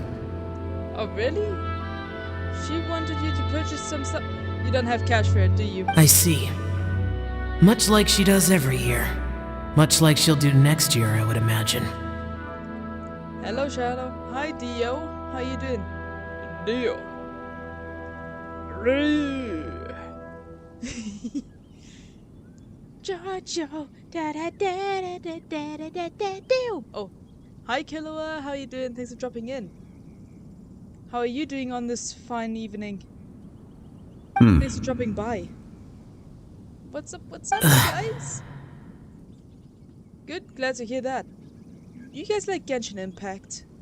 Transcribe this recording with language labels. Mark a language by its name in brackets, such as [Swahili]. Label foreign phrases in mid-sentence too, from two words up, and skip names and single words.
[English] Oh, really? She wanted you to purchase some stuff. You don't have cash for it, do you? I see. Much like she does every year. Much like she'll do next year, I would imagine. Hello, Shadow. Hi, Dio. How you doing? Dio. Jojo. Da da da da da da da da da Dio. Oh, hi, Killua. How you doing? Thanks for dropping in. How are you doing on this fine evening? Thanks for dropping by. What's up, guys? Good, glad to hear that. You guys like Genshin Impact?